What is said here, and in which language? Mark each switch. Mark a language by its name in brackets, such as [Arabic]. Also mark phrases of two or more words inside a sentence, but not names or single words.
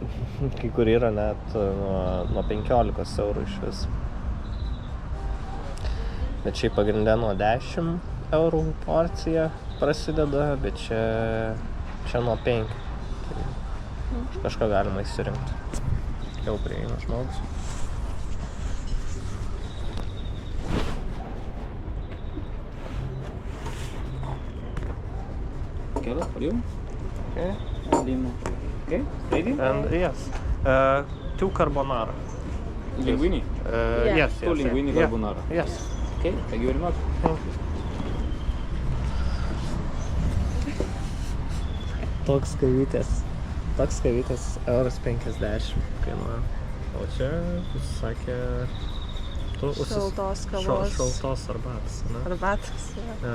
[Lithuanian] Kai kur yra net nuo 15 eurų iš vis. Bet šiaip pagrinde nuo 10 eurų porcija prasideda, bet čia nuo 5. Tai kažką galima įsirinkti. Jau prieina žmogus. [English] Carrot for you? Okay. Limo. Okay, ready? And yes, 2 carbonara. Linguini? Yes. 2 linguini carbonara. Yes. Okay, thank you very much. [Lithuanian] Toks kavytės euras 50 kainuoja. O čia, jis sakė, Šaltos kavos. Šaltos arbatos, ne? Arbatos, ja.